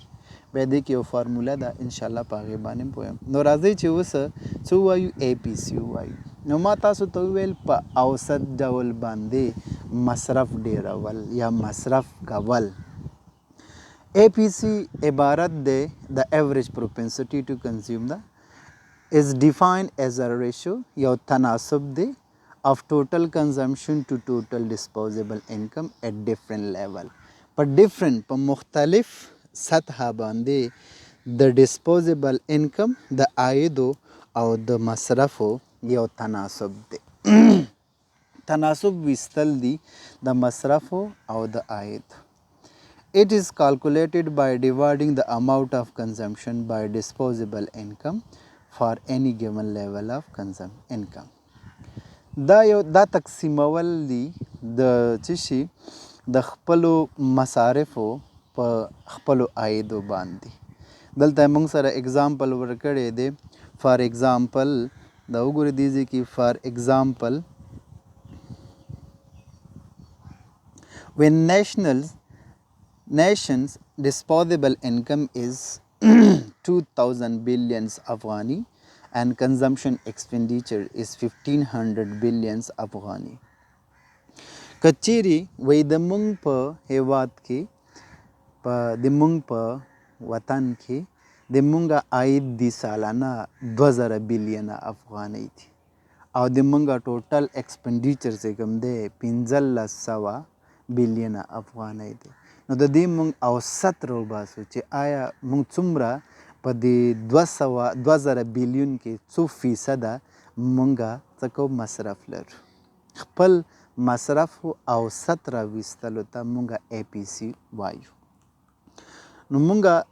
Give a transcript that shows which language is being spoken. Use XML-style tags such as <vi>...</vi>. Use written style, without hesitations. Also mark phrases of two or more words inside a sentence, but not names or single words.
<ps>بیا دې کې یو فارموله ده انشاءالله په هغې باندې پویم. نو راځئ چې اوس څه ووایو؟ اے پی سی ووایو. نو ما تاسو ته وویل په اوسط ډول باندې مصرف ډیرول یا مصرف کول.</ps> <en>APC</en> <ps>عبارت دی د</ps> <en>average propensity to consume ده is defined as a ratio</en> <ps>یو تناسب دی</ps> <en>of total consumption to total disposable income at different level.</en> <ps>په مختلف سطح باندې د</ps> <en>disposable income</en> <ps>د عایدو او د مصرفو یو تناسب دی. تناسب ویستل دی د مصرفو او د عاید.</ps> <en>It is calculated by dividing the amount of consumption by disposable income for any given level of income.</en> <ps>دا تقسیمول دی د څه شي؟ د خپلو مصارفو په خپلو عایدو باندې. دلته موږ سره اگزامپل ورکړی دی.</ps> <en>for example</en> <ps>دا وګورئ دې ځای کې</ps> <en>for example when nations disposable income is 2000 billions Afghani and consumption expenditure is 1500 billions Afghani.</en> <ps>کچېرې وایي د مونږ په هیواد کې د مونږ په وطن کې د مونږ عاید دی سالانه 2000 بلیونه افغانۍ دي او د مونږ</ps> <en>total expenditure</en> <ps>چې کوم دی 1500 بلیونه افغانۍ دی نو د دې مونږ اوسط راوباسو چې آیا مونږ څومره په دې 2000 بلیون کې څو فیصده مونږه څه کوو مصرف لرو خپل مصرف اوسط راویستلو ته مونږه ای پی سی وایو نو مونږه</ps>